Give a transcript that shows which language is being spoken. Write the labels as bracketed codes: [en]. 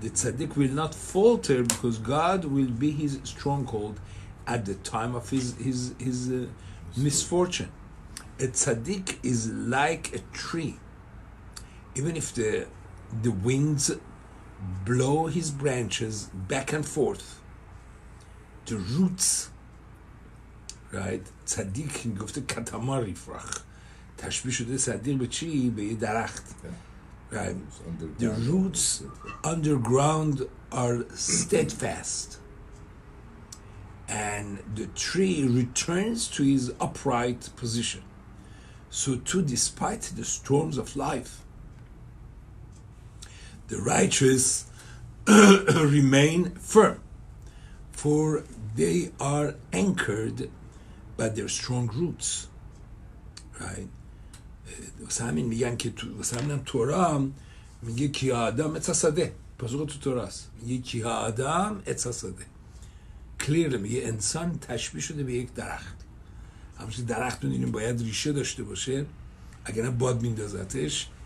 [en] The tzaddik will not falter because God will be his stronghold at the time of his misfortune. A tzaddik is like a tree. Even if the winds blow his branches back and forth, the roots, right? [fa] tzaddik گفته کتاماری فرخ، تشبیه شده صدیق به چی؟ به یه درخت. [en] right. The roots underground are steadfast and the tree returns to his upright position. So too, despite the storms of life, the righteous remain firm, for they are anchored by their strong roots. Right. [fa] واسه همین میگن که واسه همین تورا میگه کی آدم اتساده، پاسخ تو توراست، میگه کی آدم اتساده. کلیر میگه انسان تشبیه شده به یک درخت. همچنین درخت میدونیم باید ریشه داشته باشه، اگر نه باد میندازتش.